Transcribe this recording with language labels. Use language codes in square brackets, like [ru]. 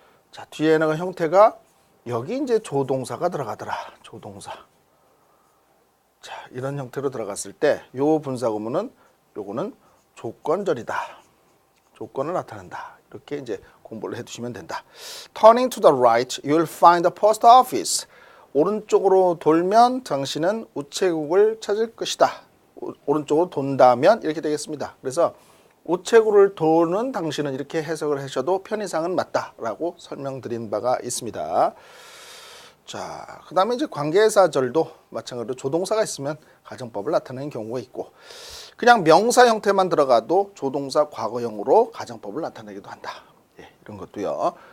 [ko] 자, 뒤에는 형태가 여기 이제 조동사가 들어가더라. 조동사. 자, 이런 형태로 들어갔을 때 요 분사 구문은 요거는 조건절이다. 조건을 나타낸다. 이렇게 이제 공부를 해 두시면 된다. [en] Turning to the right, you'll find the post office. [ko] 오른쪽으로 돌면 당신은 우체국을 찾을 것이다. 오른쪽으로 돈다면 이렇게 되겠습니다. 그래서 우체국을 도는 당신은 이렇게 해석을 하셔도 편의상은 맞다라고 설명드린 바가 있습니다. 자, 그 다음에 이제 관계사절도 마찬가지로 조동사가 있으면 가정법을 나타내는 경우가 있고, 그냥 명사 형태만 들어가도 조동사 과거형으로 가정법을 나타내기도 한다. 예, 이런 것도요.